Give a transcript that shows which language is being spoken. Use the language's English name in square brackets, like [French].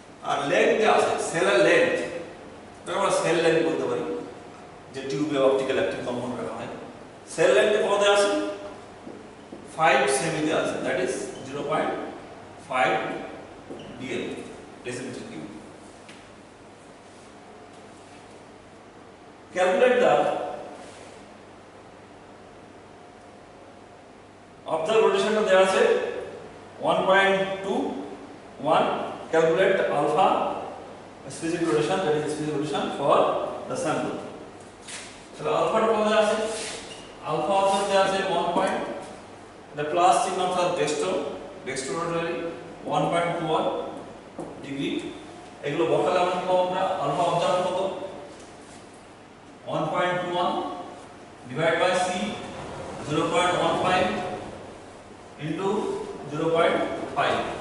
[Bangla] আর length দেওয়া আছে, সেলের লেন্থ, এটা আমরা সেল লেন্থ বলতে পারি, যে টিউবে অপটিক্যাল অ্যাক্টিভ কম্পাউন্ড রাখা হয়। সেল লেন্থ কত দেওয়া আছে 5 সেমি দেওয়া আছে, [English] that is [Bangla] 0.5 dl decimetre cube. [English] calculate the observed rotation [Bangla] দেওয়া আছে [English] 1.21, calculate alpha specific rotation, that is specific rotation for the sample. [Bangla] So alpha টা কত আছে, alpha অবজার্ভ দেওয়া আছে 1. the plus চিহ্ন অর্থাৎ ডেক্সট্রো রোটারি 1.21 ডিগ্রি। এগুলো বসালে আমরা কি পাবো, আমরা আলফা অবজার্ভ কত 1.21 ডিভাইড বাই c 0.15 ইনটু 0.5।